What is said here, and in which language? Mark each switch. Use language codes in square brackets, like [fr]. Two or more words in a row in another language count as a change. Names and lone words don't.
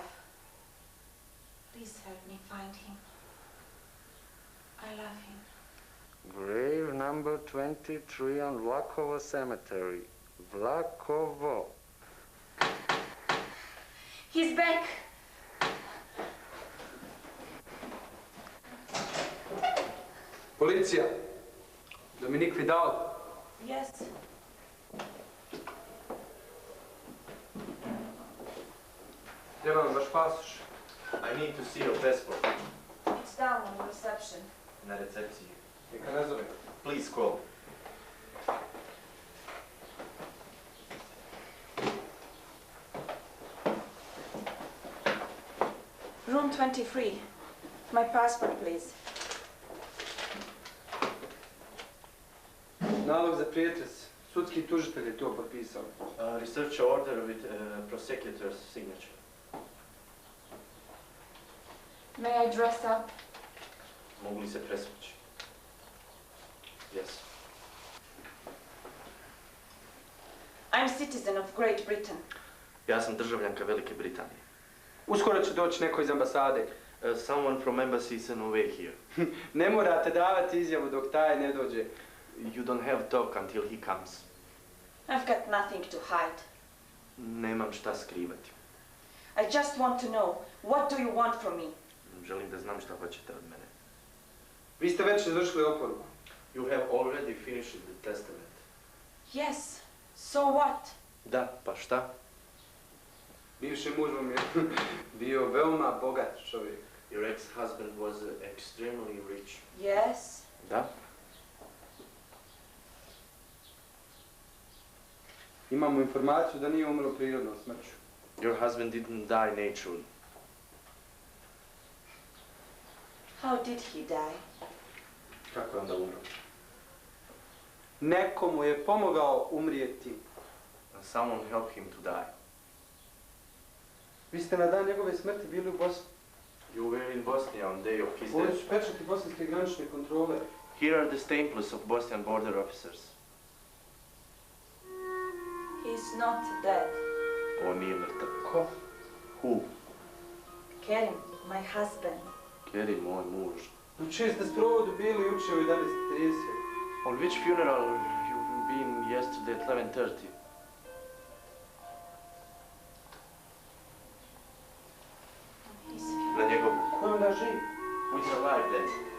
[en] Please help me find him. I love him. Grave number 23 on Vlakovo Cemetery. Vlakovo. He's back. [bs] Policija. Dominik Vidal. [en] Yes. [bs] Treba vam vaš pasoš. [en] I need to see your passport. It's down on reception. [bs] Na recepciji. Neka ne zove. [en] Please call. Room 23. My passport, please. [bs] Nalog za prijetres. Sudski tužitelj je to potpisao. [en] Research order with prosecutor's signature. May I dress up? [bs] Mogu li se presvući? [en] Yes. I'm citizen of Great Britain. [bs] Ja sam državljanka Velike Britanije. Uskoro će doći neko iz ambasade. [en] Someone from embassy is on the way here. [bs] Ne morate davati izjavu dok taj ne dođe. [en] You don't have to talk until he comes. I've got nothing to hide. [bs] Nemam šta skrivati. [en] I just want to know, what do you want from me? [bs] Želim da znam šta hoćete od mene. Vi ste već izvršili oporuku. [en] You have already finished the testament. Yes. So what? [bs] Da, pa šta? Bivši muž vam je bio veoma bogat čovjek. [en] Your ex-husband was extremely rich. Yes. [bs] Da? Imamo informaciju da nije umro prirodnom smrću. [en] Your husband didn't die naturally. How did he die? [bs] Kako je onda umro? Neko mu je pomogao umrijeti. [en] Someone helped him to die. [bs] Vi ste na dan njegove smrti bili u Bosni. [en] You were in Bosnia on day of his [bs] Ovdje [en] death. [bs] su pečati bosanske granične kontrole. [en] Here are the staples of Bosnian border officers. He's not dead. [bs] On nije mrtav. Ko? [en] Who? Kerim, my husband. [bs] Kerim, moj muž. U čiji ste sprovodu bili juče u 11:30? [en] On which funeral you've been yesterday at 11:30? His [bs] Na njegovu. Ko je onda živ? [en] He's alive then.